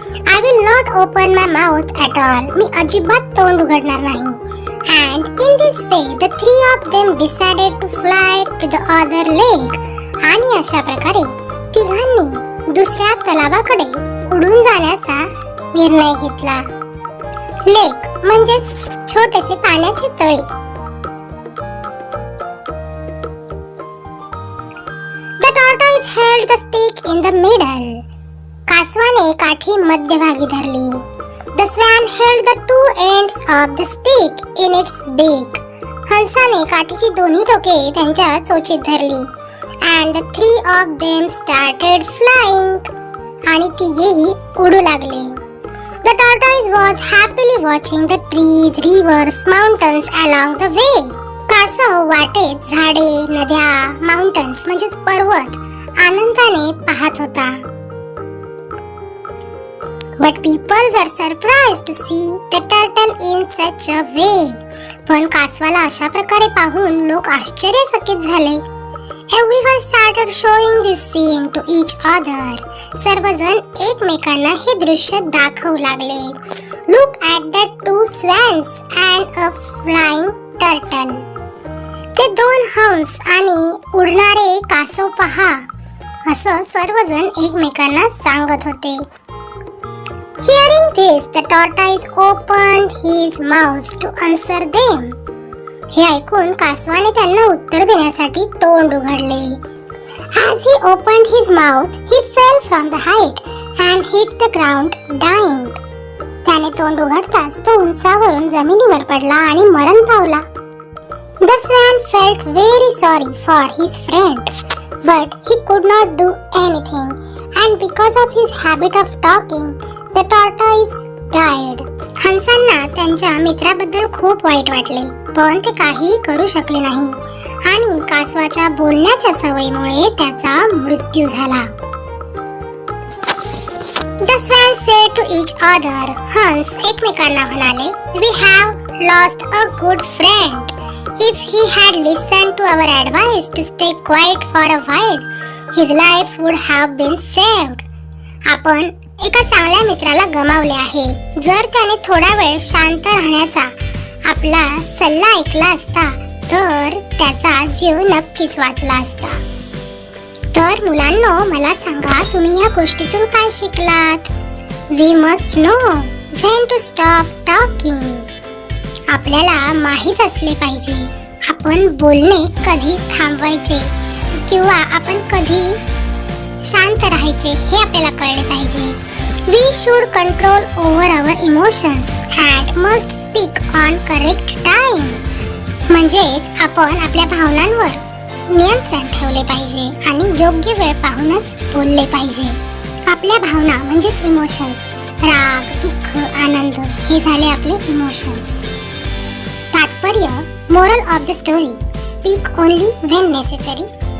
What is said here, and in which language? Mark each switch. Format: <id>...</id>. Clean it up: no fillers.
<en>I will not open my mouth at all.</en> <mr>मी अजिबात तोंड उघडणार नाही.</mr> <en>And in this way, the three of them decided to fly to the other lake.</en> <mr>आणि अशा प्रकारे तिघांनी दुसऱ्या तलावाकडे उडून जाण्याचा निर्णय घेतला. लेक म्हणजे छोटेसे पाण्याचे तळे.</mr> <en>The tortoise held the stick in the middle.</en> <mr>कासवाने काठी मध्यभागी धरली.</mr> <en>The swan held the two ends of the stick in its beak.</en> <mr>हंसाने काठीची दोन्ही टोके त्यांच्या चोचीत धरली.</mr> <en>And the three of them started flying.</en> <mr>आणि तिघेही उडू लागले.</mr> <en>The tortoise was happily watching the trees, rivers, mountains along the way.</en> <mr>कासव वाटेत झाडे, नद्या, माउंटन्स म्हणजे पर्वत आनंदाने पाहत होता.</mr> <en>But people were surprised to see the turtle in such a way.</en> <mr>पण कासवाला अशा प्रकारे पाहून लोक आश्चर्यचकित झाले.</mr> <en>Everyone started showing this scene to each other.</en> <mr>सर्वजण एकमेकांना हे दृश्य दाखवू लागले.</mr> <en>Look at the two swans and a flying turtle.</en> <mr>ते दोन हंस आणि उडणारे कासव पहा, असं सर्वजण एकमेकांना सांगत होते.</mr> <en>Hearing this, the tortoise opened his mouth to answer them.</en> <mr>हे ऐकून कासवाने त्यांना उत्तर देण्यासाठी तोंड उघडले.</mr> <en>As he opened his mouth, he fell from the height and hit the ground, dying.</en> <mr>त्याने तोंड उघडताच तो उंचावरून जमिनीवर पडला आणि मरण पावला.</mr> <en>The swan felt very sorry for his friend, but he could not do anything, and because of his habit of talking, the tortoise died.</en> <mr>हंसांना त्यांच्या मित्राबद्दल खूप वाईट वाटले, पण ते काहीही करू शकले नाही आणि कासवाच्या बोलण्याच्या सवयीमुळे त्याचा मृत्यू झाला.</mr> <en>The swans said to each other.</en> <mr>हंस एकमेकांना म्हणाले,</mr> <en>We have lost a good friend. If he had listened to our advice to stay quiet for a while, his life would have been saved.</en> <mr>आपण एका चांगल्या मित्राला गमावले आहे. जर त्याने थोडा वेळ शांत राहण्याचा आपला सल्ला ऐकला असता तर त्याचा जीव नक्कीच वाचला असता. तर मुलांनो, मला सांगा, तुम्ही या गोष्टीतून काय शिकलात?</mr> <en>We must know when to stop talking.</en> <mr>आपल्याला माहित असले पाहिजे आपण बोलणे कधी थांबवायचे किंवा आपण कधी शांत राहायचे हे आपल्याला कळले पाहिजे.</mr> <en>We should control over our emotions and must speak on correct time.</en> <mr>म्हणजेच आपण आपल्या भावनांवर नियंत्रण ठेवले पाहिजे आणि योग्य वेळ पाहूनच बोलले पाहिजे. आपल्या भावना म्हणजेच इमोशन्स, राग, दुःख, आनंद हे झाले आपले इमोशन्स.</mr> <en>तात्पर्य, moral of the story, speak only when necessary.</en>